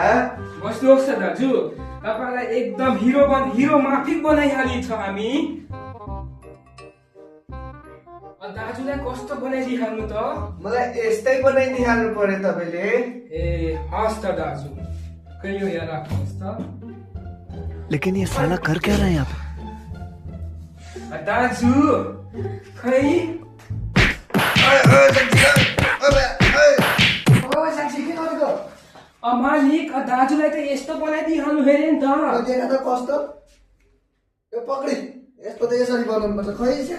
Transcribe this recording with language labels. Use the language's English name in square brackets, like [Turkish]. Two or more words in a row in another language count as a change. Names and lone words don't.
[Nepali] बस्नुहोस् न दाजु तपाईलाई एकदम हिरो माफिक बनाइहाली छ हामी दाजुलाई कस्तो बनाइदिहाल्नु त मलाई यस्तै बनाइदिहाल्नु पर्यो तपाईले ए हस् त दाजु खै यो यहाँ राख्नुहोस् त [Hindi] लेकिन ये साला कर क्या रहा है यहाँ पे [Nepali] दाजु खै मालिक दाजुलाई त यस्तो बनाइदिइहाल्नु हेरे नि त कस्तो यो पक्री यस्तो त यसरी बनाउनु पर्छ खै